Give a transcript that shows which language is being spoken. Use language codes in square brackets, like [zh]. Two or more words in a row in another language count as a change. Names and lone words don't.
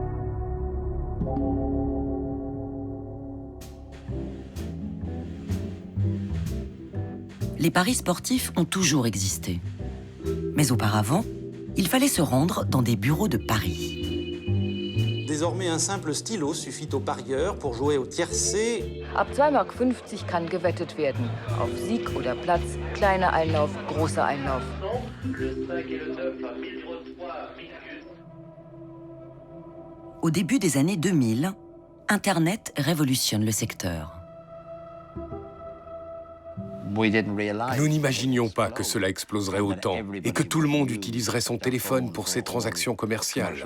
[fr] Les paris sportifs ont toujours existé. Mais auparavant, il fallait se rendre dans des bureaux de paris. Désormais, un simple stylo suffit aux parieurs pour jouer au tiercé. [de] Ab 2,50 Mark kann gewettet werden. Auf Sieg oder Platz, kleiner Einlauf, großer Einlauf. [fr] Au début des années 2000, Internet révolutionne le secteur. Nous n'imaginions pas que cela exploserait autant et que tout le monde utiliserait son téléphone pour ses transactions commerciales.